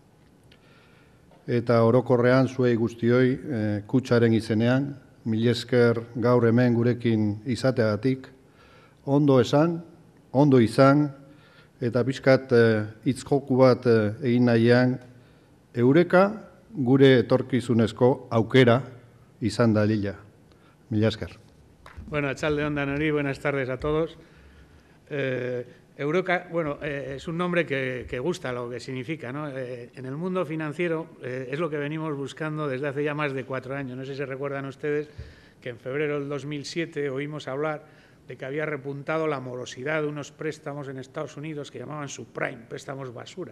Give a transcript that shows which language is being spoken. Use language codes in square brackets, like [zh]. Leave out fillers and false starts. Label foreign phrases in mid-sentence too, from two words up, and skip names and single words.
[eu] Eta orokorrean zuei guztioi Kutxaren izenean, mila esker gaur hemen gurekin izateagatik, ondo esan, ondo izan, eta pixkat hitz-joku bat egin nahian, Eureka gure etorkizunezko aukera izan dadila. Mila esker. Bueno, atxaldeon danori, [es] buenas tardes a todos. Eureka, bueno, es un nombre que gusta lo que significa, ¿no? En el mundo financiero es lo que venimos buscando desde hace ya más de 4 años. No sé si se recuerdan ustedes que en febrero del 2007 oímos hablar de que había repuntado la morosidad de unos préstamos en Estados Unidos que llamaban subprime, préstamos basura.